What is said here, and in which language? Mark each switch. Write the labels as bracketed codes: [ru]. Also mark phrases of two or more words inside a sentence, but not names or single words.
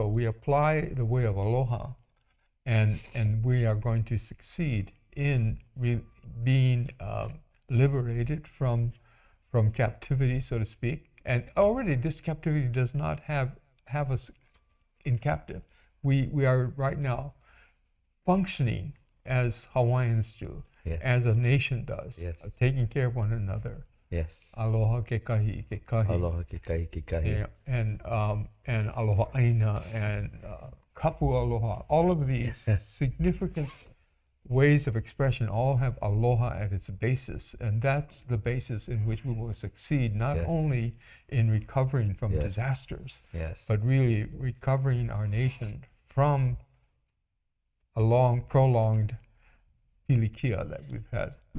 [en] We apply the way of Aloha, and we are going to succeed in being liberated from captivity, so to speak. And already this captivity does not have us in captive. We are right now functioning as Hawaiians do, Yes. as a nation does, Yes. taking care of one another. Yes. [haw] Aloha ke kahi, ke kahi. Aloha ke kahi ke kahi. [en] Yeah, and [haw] aloha aina [en] and [haw] kapu aloha. [en] All of these significant ways of expression all have aloha at its basis, and that's the basis in which we will succeed, not Yes. only in recovering from Yes. disasters, Yes. but really recovering our nation from a long, prolonged pilikia that we've had.